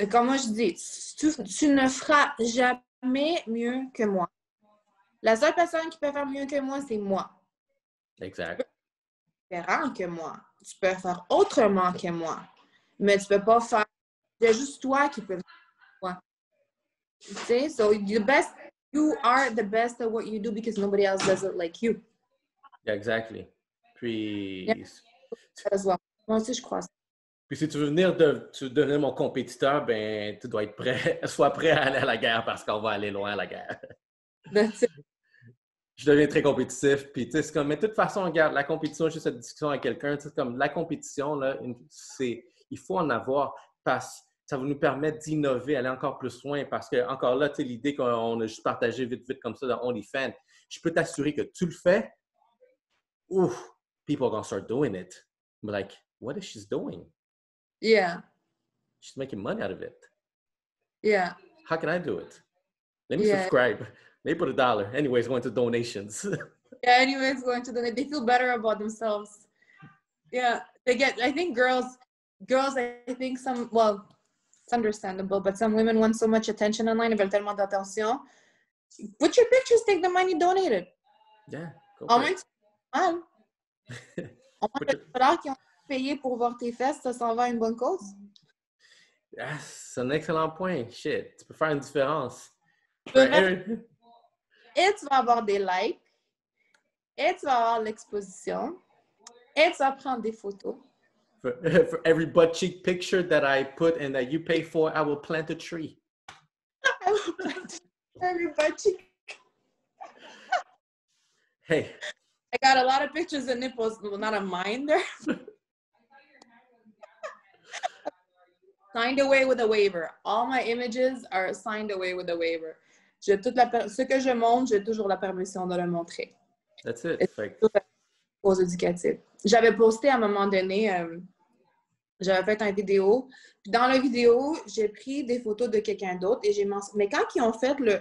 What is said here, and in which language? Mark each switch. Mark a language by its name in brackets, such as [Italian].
[French] Comme moi, je dis, tu ne feras jamais mieux que moi. La seule personne qui peut faire mieux que moi, c'est moi. Exact. Tu peux faire différent que moi. Tu peux faire autrement que moi. Mais tu peux pas faire... C'est juste toi qui peux faire moi. Tu sais? [English] So, you are the best at what you do because nobody else does it like you. Yeah, exactly. Puis... [French] Yeah. Moi aussi, je crois ça. Puis si tu veux devenir mon compétiteur, ben tu dois être prêt, sois prêt à aller à la guerre parce qu'on va aller loin à la guerre. Je deviens très compétitif. Puis, tu sais, c'est comme, mais de toute façon, regarde, la compétition, juste cette discussion avec quelqu'un, tu sais, comme la compétition, là, il faut en avoir parce que ça va nous permettre d'innover, aller encore plus loin. Parce que, encore là, tu sais, l'idée qu'on a juste partagé vite comme ça dans OnlyFans, je peux t'assurer que tu le fais, ouf, [English] people are gonna start doing it. But like, what is she doing? Yeah. She's making money out of it. Yeah. How can I do it? Let me subscribe. They put $1. Anyways, going to donations. Yeah, anyways, going to donate. They feel better about themselves. Yeah. I think girls, I think it's understandable, but some women want so much attention online, [French] ils veulent tellement d'attention. [English] Put your pictures, take the money, donate it. Yeah, go [French] Au [English] for [French] moins, [English] it. [French] au moins, les dollars qui ont payé pour voir tes fesses, ça s'en va à une bonne cause. Yes, c'est un excellent point. Shit, tu peux faire une différence. Et tu vas avoir des likes, et tu vas avoir l'exposition, et tu vas prendre des photos. [English] For every butt cheek picture that I put and that you pay for, I will plant a tree. I will plant every butt cheek. Hey. I got a lot of pictures of nipples, not of mine there. Signed away with a waiver. All my images are signed away with a waiver. [French] Ce que je montre, j'ai toujours la permission de le montrer. [English] That's it. [French] Aux éducatives. J'avais posté à un moment donné, j'avais fait une vidéo. Puis dans la vidéo, j'ai pris des photos de quelqu'un d'autre et j'ai mentionné. Mais quand ils ont fait